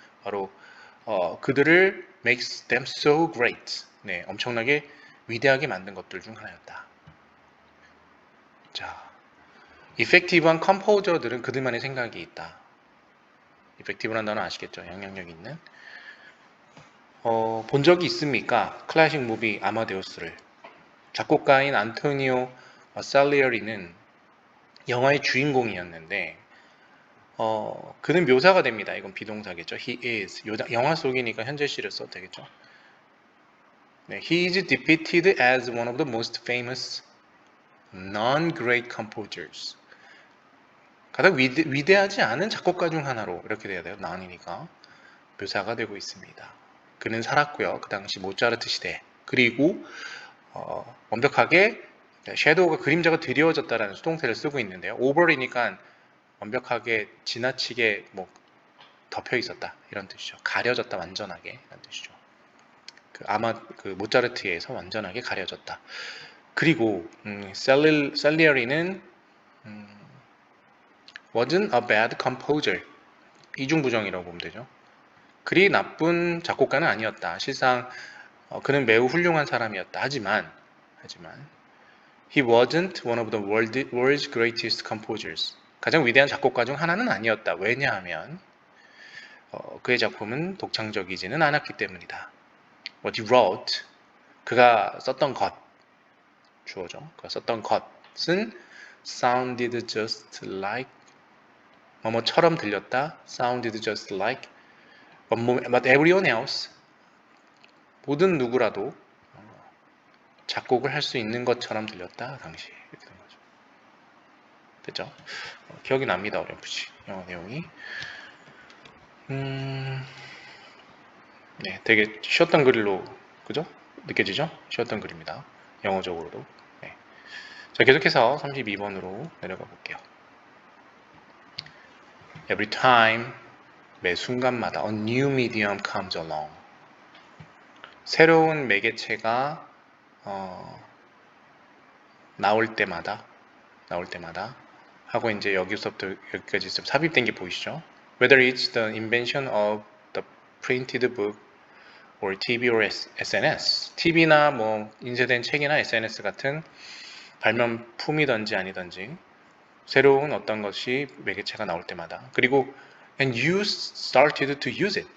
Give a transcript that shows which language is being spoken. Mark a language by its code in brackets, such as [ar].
[ko] 바로 그들을 [en] makes them so great. [ko] 네, 엄청나게 위대하게 만든 것들 중 하나였다. 자, 이펙티브한 컴포저들은 그들만의 생각이 있다. 이펙티브란 단어 아시겠죠? 영향력 있는. 본 적이 있습니까? 클래식 무비 아마데우스를. 작곡가인 안토니오 살리어리는 영화의 주인공이었는데 그는 묘사가 됩니다. 이건 비동사겠죠. [en] He is. [ko] 영화 속이니까 현재 시를 써도 되겠죠. [en] 네, he is depicted as one of the most famous non-great composers. [ko] 가장 위대하지 않은 작곡가 중 하나로 이렇게 돼야 돼요. non이니까 묘사가 되고 있습니다. 그는 살았고요. 그 당시 모차르트 시대. 그리고 완벽하게 섀도우가 그림자가 드리워졌다라는 수동태를 쓰고 있는데요. over이니까 완벽하게 지나치게 뭐 덮여 있었다 이런 뜻이죠. 가려졌다 완전하게 이런 뜻이죠. 그 모차르트에서 완전하게 가려졌다. 그리고 [en] 살리어리는 wasn't a bad composer. [ko] 이중부정이라고 보면 되죠. 그리 나쁜 작곡가는 아니었다. 실상 그는 매우 훌륭한 사람이었다. 하지만 [en] he wasn't one of the world's greatest composers. [ko] 가장 위대한 작곡가 중 하나는 아니었다. 왜냐하면 그의 작품은 독창적이지는 않았기 때문이다. [en] What he wrote, [ko] 그가 썼던 것, 주어죠. 그가 썼던 것은 [en] sounded just like [ko] 뭐뭐처럼 들렸다. [en] sounded just like but everyone else, [ko] 모든 누구라도 작곡을 할 수 있는 것처럼 들렸다. 당시 이렇게 된 거죠. 됐죠? 기억이 납니다. 어렴풋이 영어 내용이. 네, 되게 쉬웠던 글로 그죠? 느껴지죠? 쉬웠던 글입니다. 영어적으로도. 네. 자, 계속해서 32번으로 내려가 볼게요. [en] Every time, [ko] 매 순간마다 [en] a new medium comes along. [ko] 새로운 매개체가 나올 때마다 하고 이제 여기서부터 여기까지 좀 삽입된 게 보이시죠? [en] Whether it's the invention of the printed book or TV or SNS. [ko] TV나 뭐 인쇄된 책이나 SNS 같은 발명품이든지 아니든지 새로운 어떤 것이 매개체가 나올 때마다 그리고 [en] and you started to use it.